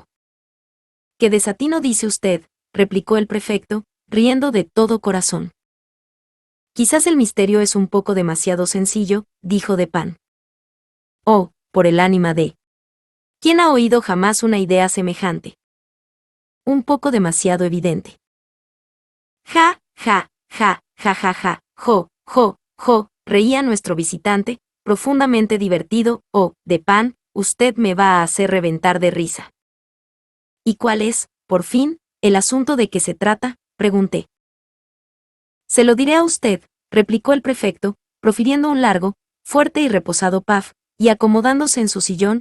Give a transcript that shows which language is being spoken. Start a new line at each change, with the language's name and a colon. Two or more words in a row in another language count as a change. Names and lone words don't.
Spanish: ¿Qué desatino dice usted?, replicó el prefecto, riendo de todo corazón. Quizás el misterio es un poco demasiado sencillo, dijo Dupin. Oh, por el ánima de... ¿Quién ha oído jamás una idea semejante? Un poco demasiado evidente. Ja, ja, ja, ja, ja, ja, jo, jo, reía nuestro visitante, profundamente divertido. Oh, Dupin, usted me va a hacer reventar de risa. ¿Y cuál es, por fin, el asunto de que se trata?, pregunté. Se lo diré a usted, replicó el prefecto, profiriendo un largo, fuerte y reposado paf, y acomodándose en su sillón.